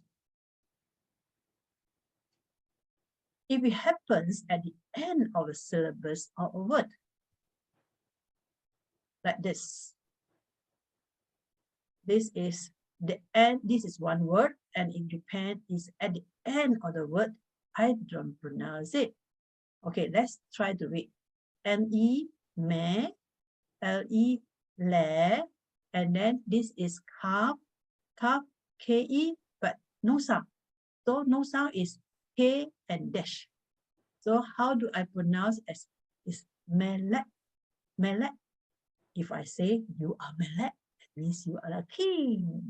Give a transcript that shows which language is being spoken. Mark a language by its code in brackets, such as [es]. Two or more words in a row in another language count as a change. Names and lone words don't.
[en] If it happens at the end of a syllabus or a word, like this. This is the end, this is one word, and it depends, is at the end of the word, I don't pronounce it. Okay, let's try to read. M-E, me, L-E, le, and then this is calf, K-E, but no sound. So no sound is K and dash. So how do I pronounce as is melek, melek? If I say you are melek, it means you are a king.